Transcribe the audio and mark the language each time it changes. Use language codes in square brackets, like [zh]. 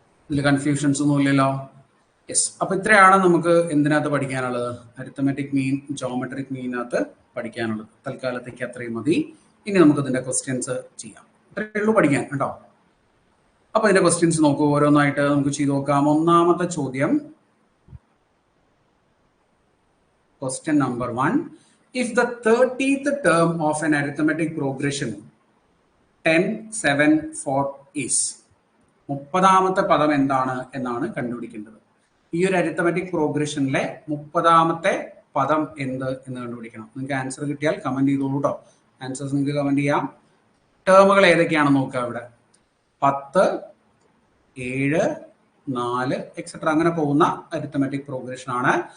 [ml] ഇതിൽ കൺഫ്യൂഷൻസ് ഒന്നും ഇല്ലല്ലോ? യെസ്, അപ്പൊ ഇത്രയാണ് നമുക്ക് എന്തിനകത്ത് പഠിക്കാനുള്ളത്? അരിത്തമെറ്റിക് മീൻ, ജോമെട്രിക് മീനകത്ത് പഠിക്കാനുള്ളത്. തൽക്കാലത്തേക്ക് അത്രയും മതി. ഇനി നമുക്ക് ഇതിന്റെ ക്വസ്റ്റ്യൻസ് ചെയ്യാം. ഇത്രയേ ഉള്ളൂ പഠിക്കാൻ കേട്ടോ. അപ്പൊ ഇതിന്റെ ക്വസ്റ്റ്യൻസ് നോക്കൂ, ഓരോന്നായിട്ട് നമുക്ക് ചെയ്ത് നോക്കാം. ഒന്നാമത്തെ ചോദ്യം, [en] question number 1, if the 30th term of an arithmetic progression 10, 7, 4 is, [ml] 30ാമത്തെ പദം എന്താണ് എന്നാണ് കണ്ടുപിടിക്കേണ്ടത്. ഈ ഒരു അരിത്തമെറ്റിക് പ്രോഗ്രഷനിലെ 30ാമത്തെ പദം എന്ത് എന്ന് കണ്ടുപിടിക്കണം. നിങ്ങൾക്ക് ആൻസർ കിട്ടിയാൽ കമന്റ് ചെയ്തോളൂ കേട്ടോ. ആൻസേഴ്സ് നിങ്ങൾക്ക് കമന്റ് ചെയ്യാം. ടേമുകൾ ഏതൊക്കെയാണെന്ന് നോക്കുക. ഇവിടെ 10, 7, 4 എക്സെട്ര അങ്ങനെ പോകുന്ന അരിത്തമെറ്റിക് പ്രോഗ്രഷൻ ആണ്.